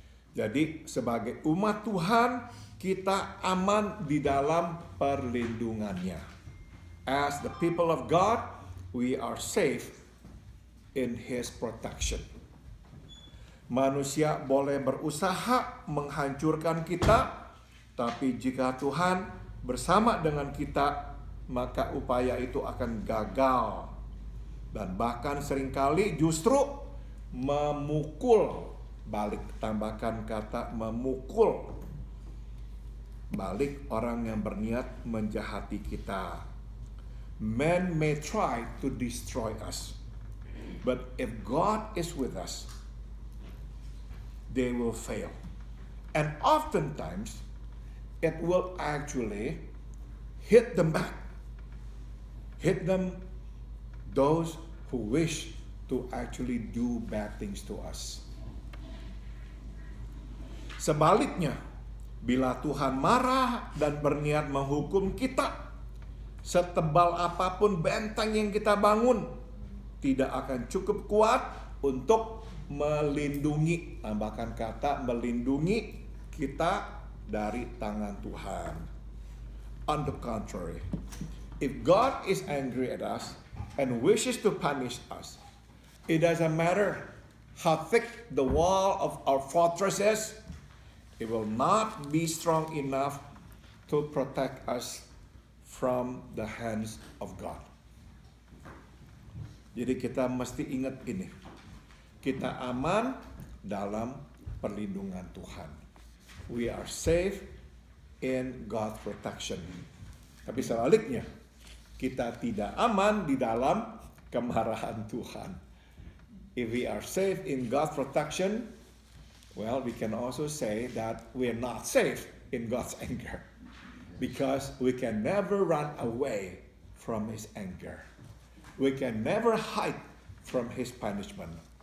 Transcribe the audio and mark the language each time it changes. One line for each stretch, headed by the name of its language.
Indonesian: Jadi sebagai umat Tuhan, kita aman di dalam perlindungannya.
English: As the people of God, we are safe in His protection.
Indonesian: Manusia boleh berusaha menghancurkan kita, tapi jika Tuhan bersama dengan kita, maka upaya itu akan gagal. Dan bahkan seringkali justru memukul balik, tambahkan kata memukul balik orang yang berniat menjahati kita.
English: Men may try to destroy us, but if God is with us, they will fail. And oftentimes, it will actually hit them back. Hit them, those who wish to actually do bad things to us.
Indonesian: Sebaliknya, bila Tuhan marah dan berniat menghukum kita, setebal apapun benteng yang kita bangun, tidak akan cukup kuat untuk melindungi, tambahkan kata melindungi kita dari tangan Tuhan.
English: On the contrary, if God is angry at us and wishes to punish us, it doesn't matter how thick the wall of our fortress is, it will not be strong enough to protect us from the hands of God.
Indonesian: Jadi kita mesti ingat ini. Kita aman dalam perlindungan Tuhan.
English: We are safe in God's protection.
Indonesian: Tapi sebaliknya, kita tidak aman di dalam kemarahan Tuhan.
English: If we are safe in God's protection, well, we can also say that we are not safe in God's anger. Because we can never run away from His anger. We can never hide from His punishment.